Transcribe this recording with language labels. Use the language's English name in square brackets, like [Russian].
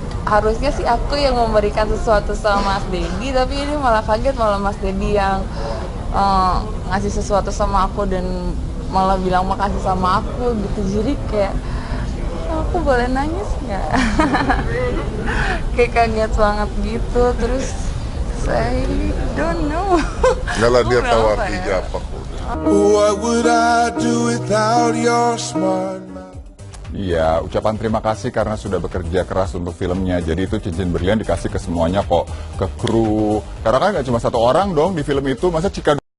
[Indonesian] Harusnya sih aku yang memberikan sesuatu sama Mas Deddy, tapi ini malah kaget, malah Mas Deddy yang ngasih sesuatu sama aku dan malah bilang makasih sama aku gitu. Jadi kayak aku boleh nangis nggak? Kayak kaget banget gitu. Terus saya [English] don't know. [Indonesian] Nggak lah, dia tahu artinya apa. [English] What would I do without your smart mouth? [Indonesian] Iya, ucapan terima kasih karena sudah bekerja keras untuk filmnya. Jadi itu cincin berlian dikasih ke semuanya kok, ke kru. Karena kan nggak cuma satu orang dong di film itu, masa Chika